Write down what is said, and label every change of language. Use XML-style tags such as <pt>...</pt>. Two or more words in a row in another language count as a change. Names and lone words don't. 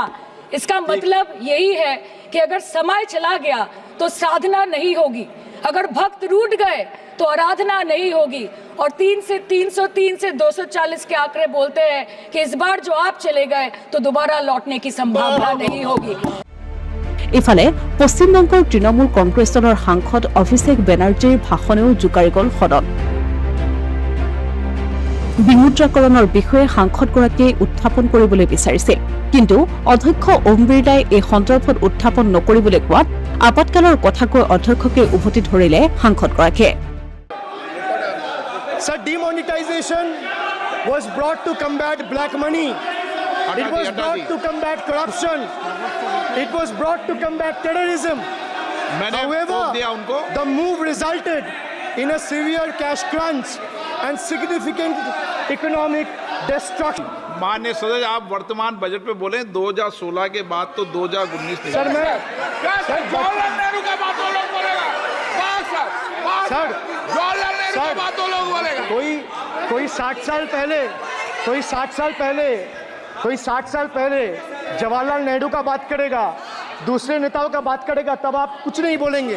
<hi>इसका मतलब यही है कि अगर समय चला गया तो साधना नहीं होगी, अगर भक्त रूठ गए तो आराधना नहीं होगी. और 3 से 303 से 240 के आंकड़े बोलते हैं कि इस बार जो आप चले गए तो दोबारा लौटने की संभावना नहीं होगी.</hi> <as>ইফালে পশ্চিমবংগৰ তৃণমূল কংগ্ৰেছ দলৰ সাংসদ অভিষেক বেনাৰ্জীৰ ভাষণেও জোকাৰি গ'ল সদন. বিমুদ্ৰাকৰণৰ বিষয়ে সাংসদগৰাকীয়ে উত্থাপন কৰিবলৈ বিচাৰিছিল, কিন্তু অধ্যক্ষ ওম বিৰলাই এই সন্দৰ্ভত উত্থাপন নকৰিবলৈ কোৱাত আপতকালৰ কথা কৈ অধ্যক্ষকে উভতি ধৰিলে সাংসদগৰাকীয়ে.</as> <en>Sir, demonetization was brought to combat black money. It was brought to combat corruption. It was brought to combat terrorism. However, the move resulted in a severe cash crunch and significant economic destruction.</en> <hi>माननीय सदस्य, आप वर्तमान बजट पे बोले 2016 के बाद तो 2019 नहीं. सर, मैं जवाहरलाल नेहरू का बात लोग बोलेगा. जवाहरलाल नेहरू का बात लोग बोलेगा. कोई 60 साल पहले जवाहरलाल नेहरू का बात करेगा, दूसरे नेताओं का बात करेगा, तब आप कुछ नहीं बोलेंगे.</hi>